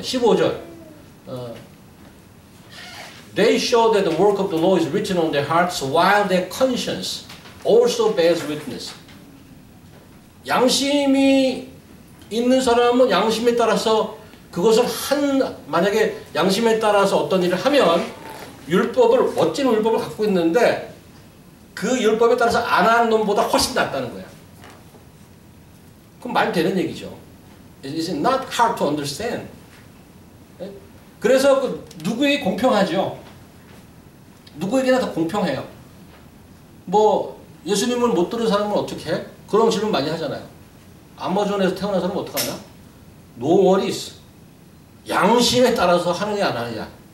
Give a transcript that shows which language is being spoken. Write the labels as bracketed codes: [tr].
[en] 15절 They show that the work of the law is written on their hearts while their conscience also bears witness. [ko] 양심이 있는 사람은 양심에 따라서 그것을 만약에 양심에 따라서 어떤 일을 하면 멋진 율법을 갖고 있는데 그 율법에 따라서 안 하는 놈보다 훨씬 낫다는 거야. 그럼 말 되는 얘기죠. [en] It's not hard to understand. [ko] 그래서 누구에게 공평하죠. 누구에게나 다 공평해요. 뭐 예수님을 못 들은 사람은 어떻게 해? 그런 질문 많이 하잖아요. 아마존에서 태어난 사람은 어떡하냐? [en] No worries. [ko] 양심에 따라서 하느냐 안 하느냐.